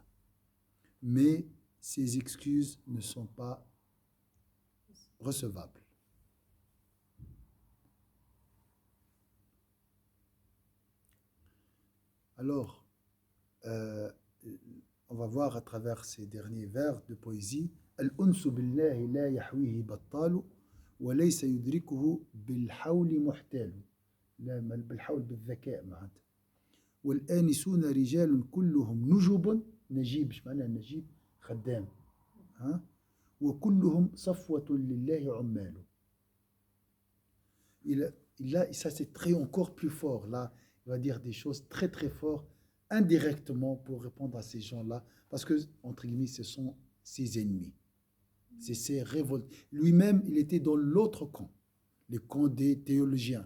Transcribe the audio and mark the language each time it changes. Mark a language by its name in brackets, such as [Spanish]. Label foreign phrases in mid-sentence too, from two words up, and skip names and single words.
[French] Mais ces excuses ne sont pas recevables. Alors, on va voir à travers ces derniers vers de poésie [Arabic] الأنس بالله لا يحويه بطال وليس يدركه بالحول محتال. لا بالحول بالذكاء معناتها. والآنسون رجال كلهم نجب نجيب ايش معنى النجيب؟ خدام. ها؟ وكلهم صفوة لله عمال. [French] Là, ça c'est très encore plus fort. Là, il va dire des choses très très fortes indirectement pour répondre à ces gens-là, parce que, entre guillemets, ce sont ses ennemis. C'est ses révoltes. Lui-même, il était dans l'autre camp, le camp des théologiens.